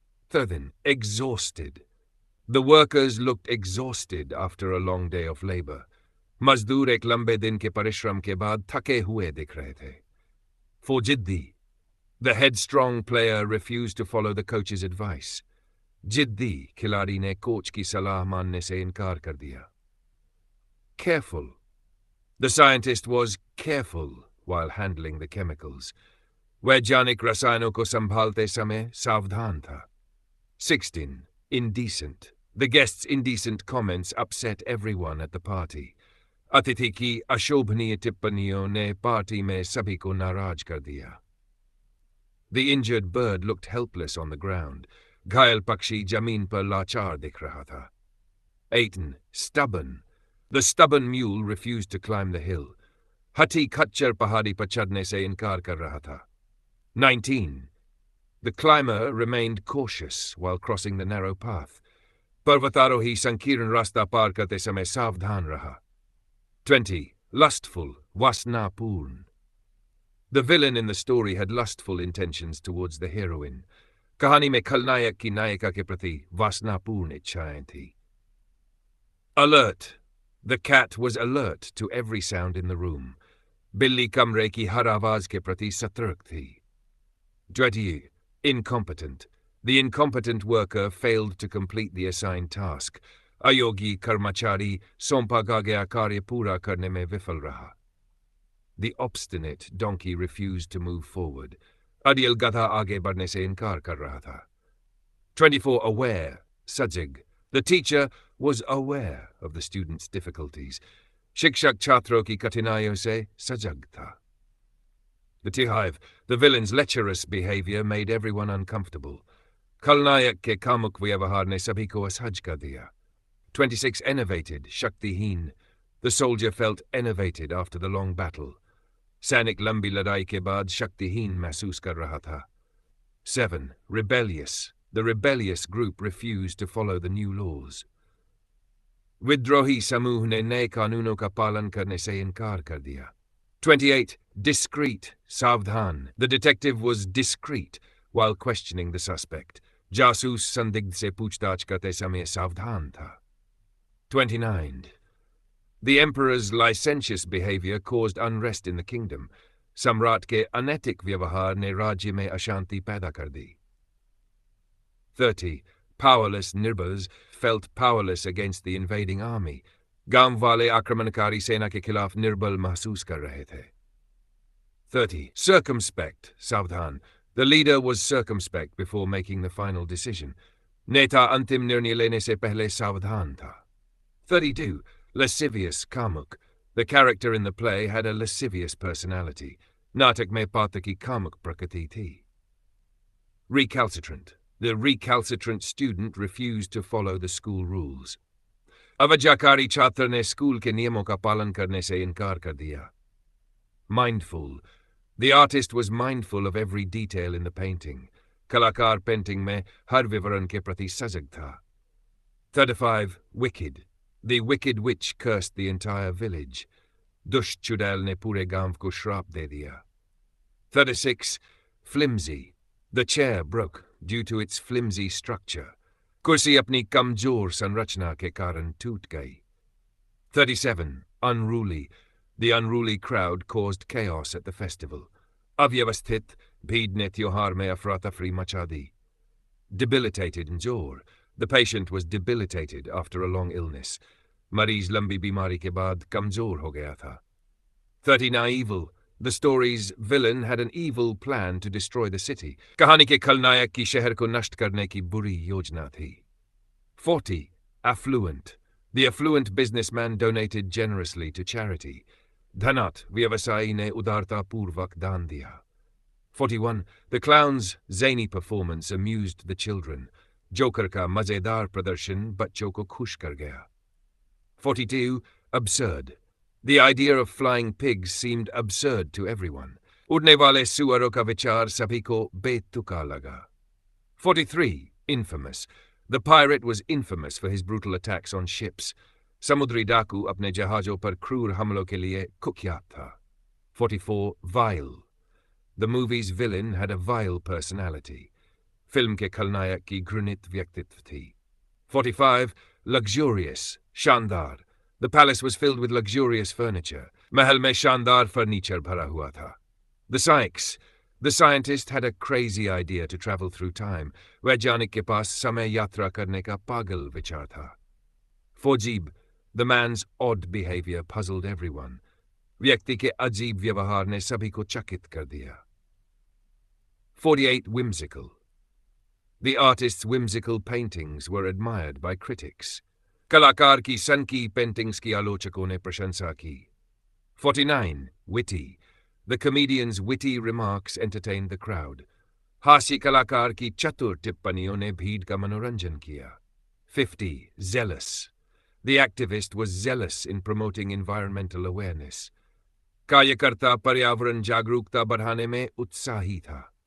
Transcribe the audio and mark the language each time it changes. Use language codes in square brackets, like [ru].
[en] 13. Exhausted. The workers looked exhausted after a long day of labor. [hi] मजदूर एक लंबे दिन के परिश्रम के बाद थके हुए दिख रहे थे। 4. जिद्दी. [en] The headstrong player refused to follow the coach's advice. [hi] जिद्दी खिलाड़ी ने कोच की सलाह मानने से इनकार कर दिया। [en] Careful. The scientist was careful while handling the chemicals. [hi] वैज्ञानिक रसायनों को संभालते समय सावधान था। [en] 16. Indecent. The guests' indecent comments upset everyone at the party. [hi] अतिथि की अशोभनीय टिप्पणियों ने पार्टी में सभी को नाराज कर दिया. [en] The injured bird looked helpless on the ground. [hi] घायल पक्षी जमीन पर लाचार दिख रहा था. [en] 18. Stubborn. The stubborn mule refused to climb the hill. [hi] हठी खच्चर पहाड़ी पर चढ़ने से इनकार कर रहा था. [en] 19. The climber remained cautious while crossing the narrow path. [hi] पर्वतारोही संकीर्ण रास्ता पार करते समय सावधान रहा. 20. [en] Lustful, वासनापूर्ण. The villain in the story had lustful intentions towards the heroine. [hi] कहानी में खलनायक की नायिका के प्रति वासनापूर्ण इच्छाएं थी. [en] Alert. The cat was alert to every sound in the room. [hi] बिल्ली कमरे की हर आवाज के प्रति सतर्क थी. [en] 20. Incompetent. The incompetent worker failed to complete the assigned task. [hi] अयोगी कर्मचारी सौंपा गया कार्य पूरा करने में विफल रहा. [en] The obstinate donkey refused to move forward. [hi] Ordeal गधा आगे बढ़ने से इनकार कर रहा था. [en] 24. Aware. सजग. The teacher was aware of the student's difficulties. [hi] शिक्षक छात्रों की कठिनाइयों से सजग था. [en] The Tihive. The villain's lecherous behavior made everyone uncomfortable. [hi] खलनायक के कामुक व्यवहार ने सभी को असहज कर दिया. [en] 26. Enervated. शक्तिहीन. The soldier felt enervated after the long battle. [hi] सैनिक लंबी लड़ाई के बाद शक्तिहीन महसूस कर रहा था. [en] 7. Rebellious. The rebellious group refused to follow the new laws. [hi] विद्रोही समूह ने नए कानूनों का पालन करने से इनकार कर दिया. [en] 28. Discreet. सावधान. The detective was discreet while questioning the suspect. [hi] जासूस संदिग्ध से पूछताछ करते समय सावधान था. [en] 29. The emperor's licentious behavior caused unrest in the kingdom. [hi] सम्राट के अनैतिक व्यवहार ने राज्य में अशांति पैदा कर दी. [en] 30. Powerless Nirbas felt powerless against the invading army. [hi] गांव वाले आक्रमणकारी सेना के खिलाफ निर्बल महसूस कर रहे थे. [en] 30. Circumspect. सावधान. The leader was circumspect before making the final decision. [hi] नेता अंतिम निर्णय लेने से पहले सावधान था. [en] 32. Lascivious. कामुक. The character in the play had a lascivious personality. [hi] नाटक में पात्र की कामुक प्रकृति थी. [en] Recalcitrant. The recalcitrant student refused to follow the school rules. [hi] अवज्ञाकारी छात्र ने स्कूल के नियमों का पालन करने से इनकार कर दिया. [en] Mindful. The artist was mindful of every detail in the painting. [hi] कलाकार पेंटिंग में हर विवरण के प्रति सजग था. [en] 35. Wicked. The wicked witch cursed the entire village. [hi] दुष्ट चुड़ैल ने पूरे गांव को श्राप दे दिया. [en] 36. Flimsy. The chair broke due to its flimsy structure. [hi] कुर्सी अपनी कमजोर संरचना के कारण टूट गई. [en] 37. Unruly. The unruly crowd caused chaos at the festival. [hi] अव्यवस्थित भीड़ ने त्योहार में अफरा-तफरी मचा दी. [en] Debilitated injure. The patient was debilitated after a long illness. [hi] मरीज लंबी बीमारी के बाद कमजोर हो गया था. [en] 39. Evil. The story's villain had an evil plan to destroy the city. [hi] कहानी के खलनायक की शहर को नष्ट करने की बुरी योजना थी. [en] 40. Affluent. The affluent businessman donated generously to charity. [hi] धनाढ्य व्यवसायी ने उदारतापूर्वक दान दिया. 41. [en] The clown's zany performance amused the children. [hi] Joker का मजेदार प्रदर्शन बच्चों को खुश कर गया. [en] 42. Absurd. The idea of flying pigs seemed absurd to everyone. [hi] उड़ने वाले सुअरों का विचार सभी को बेतुका लगा. [en] 43. Infamous. The pirate was infamous for his brutal attacks on ships. [hi] समुद्री डाकू अपने जहाजों पर क्रूर हमलों के लिए कुख्यात था. [en] 44. Vile. The movie's villain had a vile personality. [hi] Film के खलनायक की घृणित व्यक्तित्व थी. [en] 45. Luxurious. शानदार. The palace was filled with luxurious furniture. [hi] महल में शानदार फर्नीचर भरा हुआ था. [en] The Psyches. The scientist had a crazy idea to travel through time. [hi] वैज्ञानिक के पास समय यात्रा करने का पागल विचार था. [en] 4. The man's odd behavior puzzled everyone. [hi] व्यक्ति के अजीब व्यवहार ने सभी को चकित कर दिया. [en] 48. Whimsical. The artist's whimsical paintings were admired by critics. [hi] कलाकार की सनकी पेंटिंग्स की आलोचकों ने प्रशंसा की। [en] 49. Witty. The comedian's witty remarks entertained the crowd. [hi] हास्य कलाकार की चतुर टिप्पणियों ने भीड़ का मनोरंजन किया। [en] 50. Zealous. The activist was zealous in promoting environmental awareness. [hi] कार्यकर्ता पर्यावरण जागरूकता बढ़ाने में उत्साही था।